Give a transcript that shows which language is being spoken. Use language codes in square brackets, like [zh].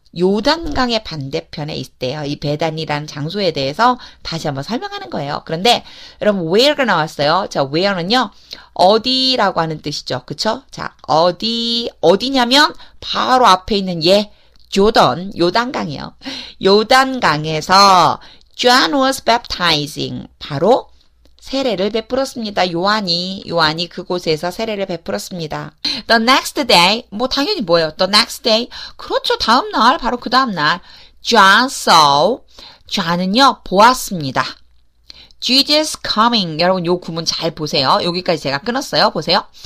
[ko] 요단강의 반대편에 있대요. 이 베단이라는 장소에 대해서 다시 한번 설명하는 거예요. 그런데 여러분 where가 나왔어요. 자, where는요. 어디라고 하는 뜻이죠. 그쵸? 자, 어디냐면 바로 앞에 있는 요단강이요. 요단강에서 [en] John was baptizing. [ko] 바로 세례를 베풀었습니다. 요한이 그곳에서 세례를 베풀었습니다. [en] The next day, [ko] 당연히 뭐예요? [en] The next day, [ko] 그렇죠. 다음 날, 바로 그 다음 날, [en] John saw, [ko] John은요, 보았습니다. [en] Jesus coming, [ko] 여러분 요 구문 잘 보세요. 여기까지 제가 끊었어요. 보세요.